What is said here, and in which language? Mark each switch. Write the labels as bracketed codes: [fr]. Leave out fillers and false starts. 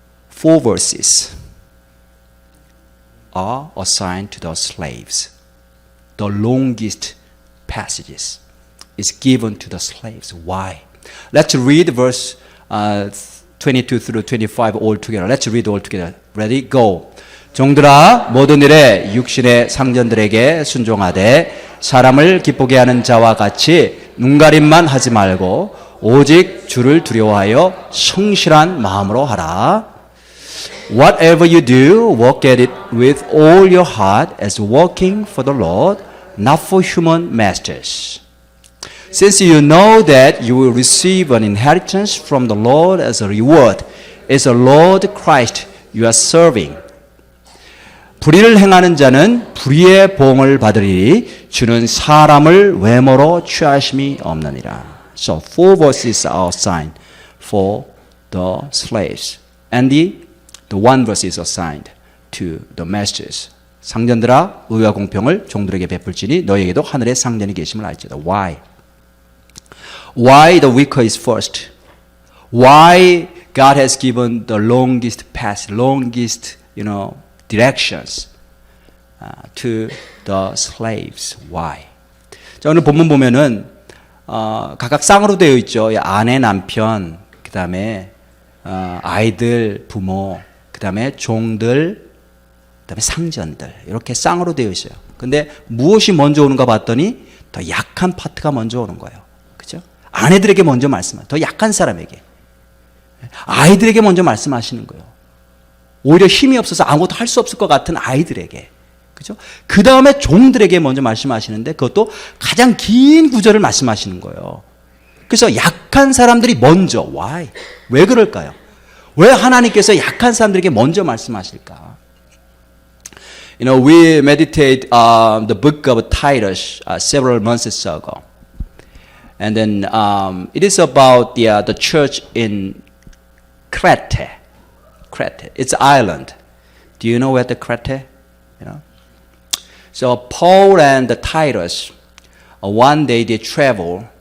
[en] 4 verses are assigned to the slaves. The longest passages is given to the slaves. Why? Let's read verse 22 through 25 all together. Let's read all together. Ready? Go. [ko] 종들아 모든 일에 육신의 상전들에게 순종하되 사람을 기쁘게 하는 자와 같이 눈가림만 하지 말고 오직 주를 두려워하여 성실한 마음으로 하라. [en] Whatever you do, work at it with all your heart as working for the Lord, not for human masters. Since you know that you will receive an inheritance from the Lord as a reward, it's the Lord Christ you are serving. [ko] 불의를 행하는 자는 불의의 보응을 받으리니 주는 사람을 외모로 취하심이 없느니라. [en] So 4 verses are assigned for the slaves. And the 1 verse is assigned to the masters. [ko] 상전들아 의와 공평을 종들에게 베풀지니 너희에게도 하늘에 상전이 계심을 알지다. [en] Why? Why the weaker is first? Why God has given the longest path, longest, directions to the slaves? Why? [ko] 자, 오늘 본문 보면은 각각 쌍으로 되어 있죠. 아내, 남편, 그 다음에 아이들, 부모, 그 다음에 종들, 그 다음에 상전들 이렇게 쌍으로 되어 있어요. 근데 무엇이 먼저 오는가 봤더니 더 약한 파트가 먼저 오는 거예요. 그죠? 아내들에게 먼저 말씀하세요. 더 약한 사람에게. 아이들에게 먼저 말씀하시는 거예요. 오히려 힘이 없어서 아무것도 할 수 없을 것 같은 아이들에게. 그죠? 그 다음에 종들에게 먼저 말씀하시는데 그것도 가장 긴 구절을 말씀하시는 거예요. 그래서 약한 사람들이 먼저. [en] Why? [ko] 왜 그럴까요? 왜 하나님께서 약한 사람들에게 먼저 말씀하실까? [en] We meditate the book of Titus several months ago. And then it is about the church in Crete. Crete. It's an island. Do you know where the Crete? So Paul and Titus, one day they travel.